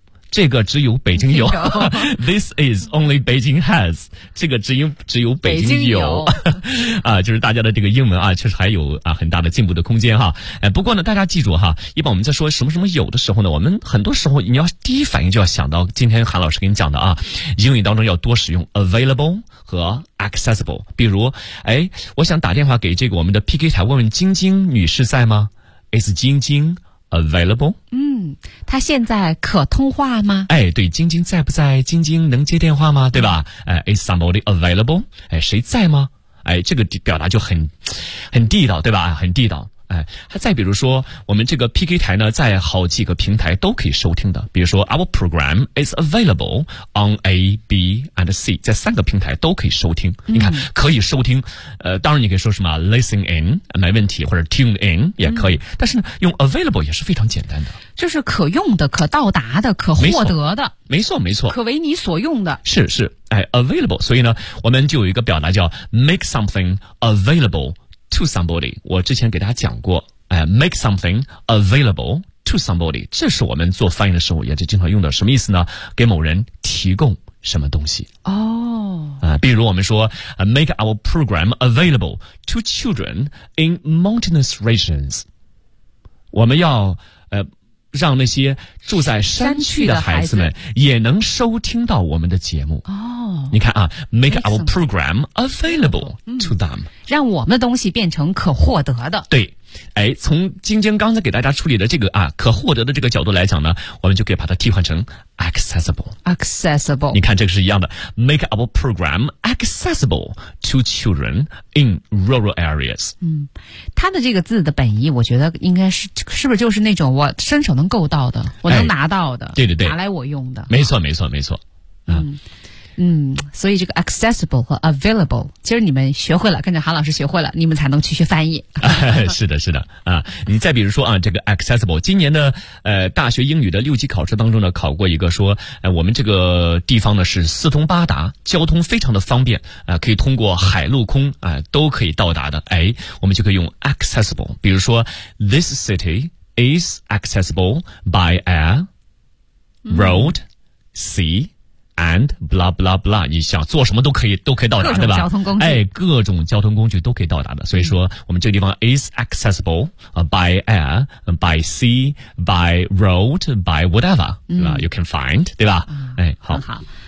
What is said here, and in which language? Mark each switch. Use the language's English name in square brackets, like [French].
[Chinese] 这个只有北京有， [English] This is only Beijing has。 [Chinese] 这个只有北京有啊，就是大家的这个英文啊，确实还有啊很大的进步的空间哈。不过呢，大家记住哈，一般我们在说什么什么有的时候呢，我们很多时候你要第一反应就要想到今天韩老师给你讲的啊，英语当中要多使用 available 和 accessible。比如，哎，我想打电话给这个我们的 PK 台问问晶晶女士在吗 ？ [English] Is 晶晶Available？ [Chinese] 嗯，他现在可通话吗？哎，对，晶晶在不在？晶晶能接电话吗？对吧？哎 ， [English] Is somebody available？ [Chinese] 哎，谁在吗？哎，这个表达就很地道，对吧？很地道。哎，还再比如说，我们这个 PK 台呢，在好几个平台都可以收听的。 [English] 比如说 ，Our program is available on A, B and C， [Chinese] 在三个平台都可以收听。你看，可以收听。当然你可以说什么 listen in 没问题，或者 tune in 也可以。但是呢，用 available 也是非常简单的，就是可用的、可到达的、可获得的。没错，没错。可为你所用的。是是，哎 ，available。所以呢，我们就有一个表达叫 [English] make something available。 To somebody， [Chinese] 我之前给大家讲过， [English] make something available to somebody， [Chinese] 这是我们做翻译的时候也是经常用的，什么意思呢？给某人提供什么东西。比如我们说 [English] make our program available to children in mountainous regions， [Chinese] 我们要让那些住在山区的孩子们也能收听到我们的节目。哦，你看啊 [English] ，make our program available to them， [Chinese] 让我们的东西变成可获得的。对，哎，从晶晶刚才给大家处理的这个啊可获得的这个角度来讲呢，我们就可以把它替换成 accessible。 accessible，你看这个是一样的 [English] ，make our program accessible to children in rural areas。 [Chinese] 嗯，它的这个字的本意，我觉得应该是不是就是那种我伸手能够到的，我能拿到的，哎、对对对，拿来我用的，没错没错没错。所以这个 accessible 和 available， 其实你们学会了，跟着韩老师学会了，你们才能去学翻译。是的，是的啊。你再比如说啊，这个 accessible， 今年的大学英语的六级考试当中呢，考过一个说，我们这个地方呢是四通八达，交通非常的方便啊、可以通过海陆空啊、都可以到达的。哎，我们就可以用 [English] accessible， [Chinese] 比如说 [English] this city is accessible by air, road, sea。 And blah blah blah， [Chinese] 你想坐什么都可以到达，对吧？交通工具，哎，各种交通工具都可以到达的。所以说，我们这个地方 [English] is accessible by air, by sea, by road, by whatever， [Chinese] 对吧 ？ [English] You can find， [Chinese] 对吧？哎，好，好。